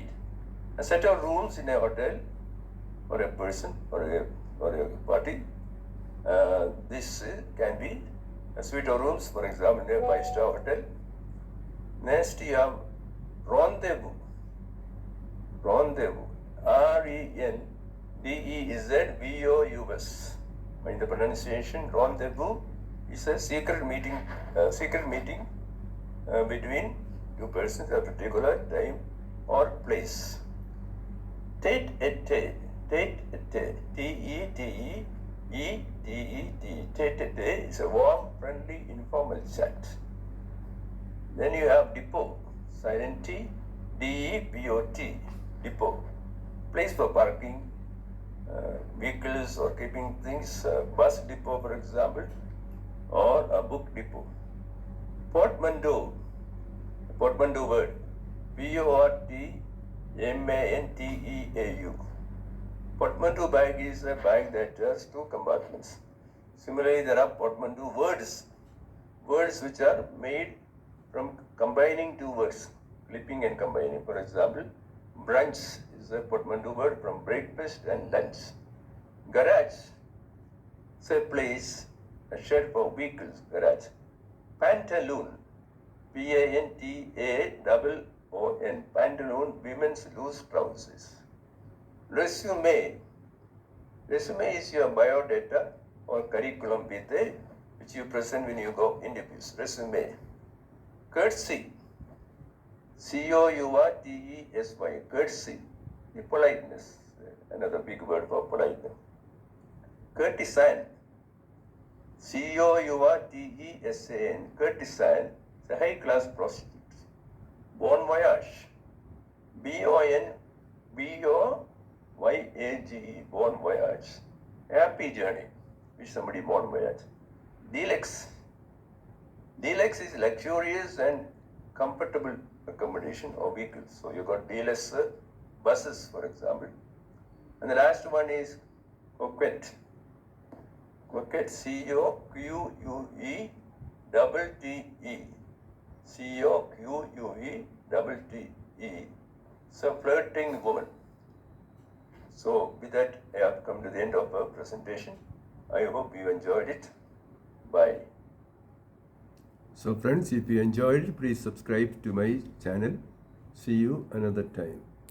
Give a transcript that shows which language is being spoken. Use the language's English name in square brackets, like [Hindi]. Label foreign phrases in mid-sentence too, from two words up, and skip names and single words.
[English] A set of rooms in a hotel or a person or a party. This can be a suite of rooms, for example, in a 5-star hotel. Next you have rendezvous, rendezvous, R-E-N-D-E-Z-V-O-U-S. In the pronunciation, rendezvous is a secret meeting between two persons at a particular time or place. Tete-a-tete, tete-a-tete, T-E-T-E-E-T-E-T, tete-a-tete is a warm, friendly, informal chat. Then you have depot, silent T, D-E-P-O-T, depot, place for parking vehicles or keeping things, bus depot for example, or a book depot. Portmanteau, portmanteau word, P-O-R-T-M-A-N-T-E-A-U. Portmanteau bag is a bag that has 2 compartments. Similarly, there are portmanteau words, words which are made from combining 2 words, clipping and combining. For example, brunch is a portmanteau word from breakfast and lunch. Garage is a place, a shed for vehicles, garage. Pantaloon, P-A-N-T-A-L-O-N, pantaloon, women's loose trousers. Resume, resume is your biodata or curriculum vitae which you present when you go interviews, resume. Courtesy, C-O-U-R-T-E-S-Y, courtesy, the politeness, another big word for politeness. Courtesan, C-O-U-R-T-E-S-A-N, courtesan, is a high-class prostitute. Bon voyage, B-O-N-B-O-Y-A-G-E, bon voyage, happy journey, wish somebody bon voyage. Deluxe, deluxe is luxurious and comfortable accommodation or vehicles. So you got deluxe buses, for example. And the last one is coquette. Coquette, C-O-Q-U-E-T-T-E. C-O-Q-U-E-T-T-E. It's a flirting woman. So with that, I have come to the end of our presentation. I hope you enjoyed it. Bye. So friends, if you enjoyed it, please subscribe to my channel. See you another time.